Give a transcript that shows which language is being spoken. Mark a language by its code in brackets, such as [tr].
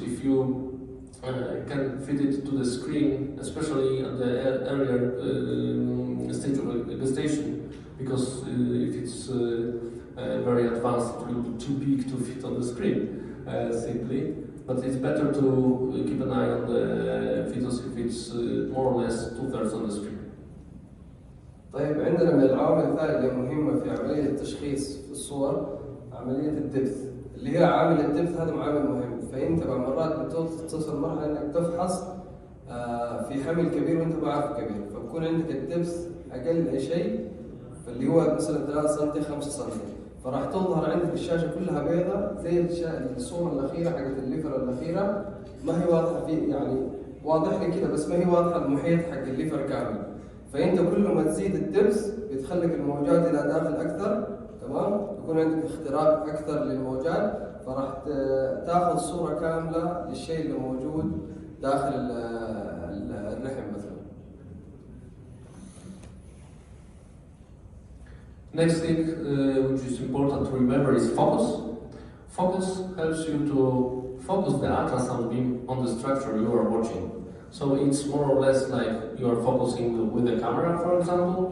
[en] If you can fit it to the screen, especially at the earlier stage of gestation, because if it's very advanced, it will be too big to fit on the screen, simply. But it's better to keep an eye on the fetus if it's more or less 2/3 on the screen. [ar] طيب عندنا من العوامل الثانية مهمة في عملية التشخيص في الصور عملية الدبث، اللي هي عامل الدبث هذا عامل مهم. فأنت بعض مرات بتصل مرحلة إنك تفحص في حمل كبير وأنت ما عارف كبير، فبكون عندك الدبث أقل أي شيء، فاللي هو مثلا 3 سم 5 سم، فراح تظهر عندك الشاشة كلها بيضاء زي الصورة الأخيرة حقت الليفر الأخيرة، ما هي واضحة في يعني واضح لي كذا بس ما هي واضحة المحيط حق الليفر كامل. فأنت كل ما تزيد الدبس بتخلك الموجات إلى داخل أكثر، تمام؟ يكون عندك اختراق أكثر للموجات، فراح تاخذ صورة كاملة للشيء اللي موجود داخل الرحم مثلا. [en] Next thing which is important to remember is focus. Focus helps you to focus the ultrasound beam on the structure you are watching. So it's more or less like you are focusing with the camera, for example.